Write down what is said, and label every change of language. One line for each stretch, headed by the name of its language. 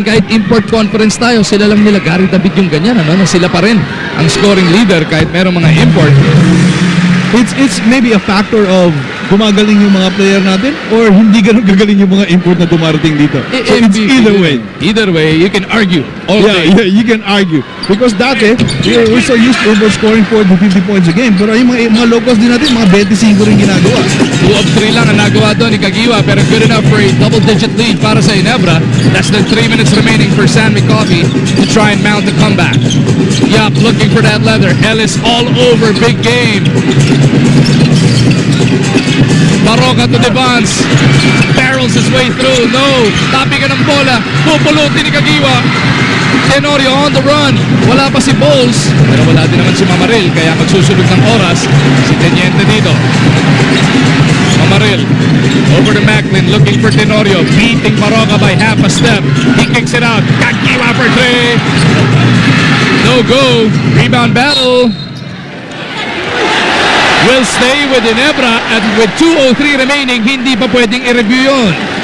Filipino: Kahit import conference tayo, sila lang nila Gary David yung ganyan, na sila pa rin ang scoring leader kahit merong mga import.
English: It's maybe a factor of
Filipino: gumagaling yung mga player natin or hindi ganun gagaling yung mga import na dumarating dito.
English: So it's either way. Either way, you can argue all day. Yeah, you can argue. Because dati, we're so used to overscoring 40 to 50 points a game.
Filipino: Pero yung mga locals din natin, mga 25 rin ginagawa. 2 of 3 lang ang nagawa doon ni Kagiwa, pero
English: good enough for a double-digit lead
Filipino: para sa Ginebra.
English: Less than 3 minutes remaining for San Mig Coffee to try and mount the comeback. Yap looking for that leather. Ellis all over, big game. Maroka to Devance. Barrels his way through.
Filipino: No. Tapi ka ng bola. Pupulutin ni Kagiwa.
English: Tenorio on the run.
Filipino: Wala pa si Bowles. Pero wala din naman si Mamaril. Kaya magsusunod ng oras si Teniente dito.
English: Mamaril. Over to Macklin. Looking for Tenorio. Beating Maroka by half a step. He kicks it out. Kagiwa for three. No go. Rebound battle. Will stay with Ginebra at with 2:03 remaining,
Filipino: hindi pa pwedeng i-review yun.